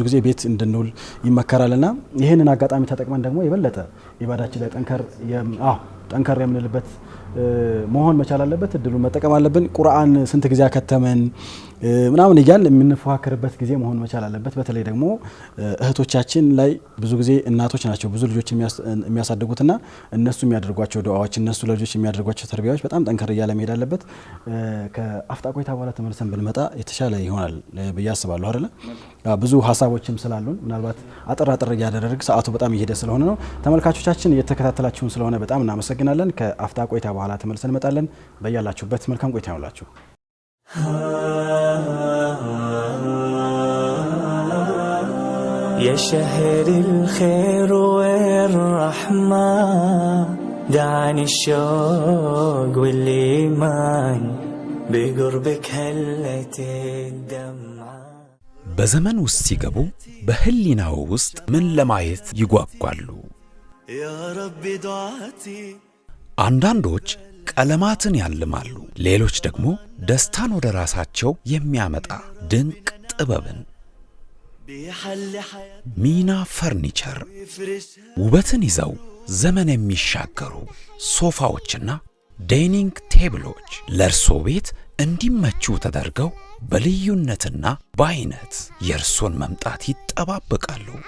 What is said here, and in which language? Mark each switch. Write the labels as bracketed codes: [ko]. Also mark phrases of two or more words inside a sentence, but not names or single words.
[am] ጊዜ ቤት እንድንውል ይመከራልና ይሄንን አጋጣሚ ተጠቅመን ደግሞ የበለጠ ኢባዳችን ላይ ጠንከር የምንልበት መሆን መቻል አለበት። እድሉን መጠቀም አለብን። ቁርአን ስንት ጊዜ ከተመን ምናምን እያል የምንፈካከርበት ጊዜ መሆን መቻል አለበት። በተለይ ደግሞ እህቶቻችን ላይ ብዙ ጊዜ እናቶች ናቸው ብዙ ልጆች የሚያሳድጉትና እነሱ የሚያደርጓቸው ዱዓዎች እነሱ ለልጆች የሚያደርጓቸው ተርቢያዎች በጣም ጠንከር እያለ መሄድ አለበት። ከአፍታ ቆይታ በኋላ ተመልሰን ብንመጣ የተሻለ ይሆናል ብዬ አስባለሁ አይደለ? ብዙ ሀሳቦችም ስላሉን ምናልባት አጠር እያደረግ ሰዓቱ በጣም እየሄደ ስለሆነ ነው። ተመልካቾቻችን እየተከታተላችሁን ስለሆነ በጣም እናመሰግናለን። ከአፍታ ቆይታ በኋላ ተመልሰን እንመጣለን። በያላችሁበት መልካም ቆይታ ይሁንላችሁ። [ar] يا شهر الخير والرحمة دعني الشوق والإيمان بقربك هلت الدمعة [am] በዘመን ውስጥ ሲገቡ በህሊናው ውስጥ ምን ለማየት ይጓጓሉ? [ar] يا ربي دعاتي [am] አንዳንዶች ቀለማትን ያልማሉ፣ ሌሎች ደግሞ ደስታን ወደ ራሳቸው የሚያመጣ ድንቅ ጥበብን። ሚና ፈርኒቸር ውበትን ይዘው ዘመን የሚሻገሩ ሶፋዎችና [en] dining tables [am] ለእርሶ ቤት እንዲመቹ ተደርገው በልዩነትና በአይነት የእርሶን መምጣት ይጠባበቃሉ።